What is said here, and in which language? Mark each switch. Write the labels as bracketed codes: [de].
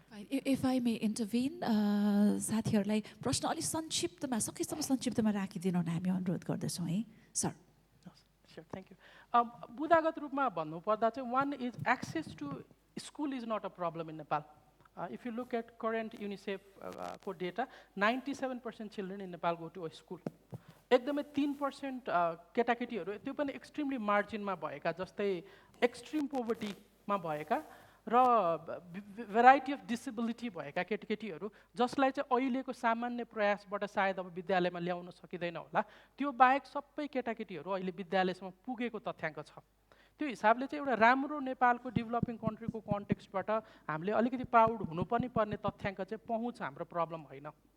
[en] If I may intervene, [ne] साथीहरूलाई प्रश्न अलि संक्षिप्तमा सकेसम्म संक्षिप्तमा राखिदिनु हुन हामी अनुरोध गर्दछौँ है सर [en] Sure, thank you. [ne] बुदागत रूपमा भन्नुपर्दा चाहिँ [en] one is access to school is not a problem in Nepal. If you look at current UNICEF को data, 97% children in Nepal go to a school. [ne] एकदमै 3% केटाकेटीहरू त्यो पनि एक्सट्रिमली मार्जिनमा भएका जस्तै एक्सट्रिम पोभर्टीमा भएका र भेराइटी अफ डिसेबिलिटी भएका केटाकेटीहरू जसलाई चाहिँ अहिलेको सामान्य प्रयासबाट सायद अब विद्यालयमा ल्याउन सकिँदैन होला त्यो बाहेक सबै केटाकेटीहरू अहिले विद्यालयसम्म पुगेको तथ्याङ्क छ त्यो हिसाबले चाहिँ एउटा राम्रो नेपालको डेभलपिङ कन्ट्रीको कन्टेक्स्टबाट हामीले अलिकति प्राउड हुनु पनि पर्ने तथ्याङ्क चाहिँ पहुँच हाम्रो प्रब्लम होइन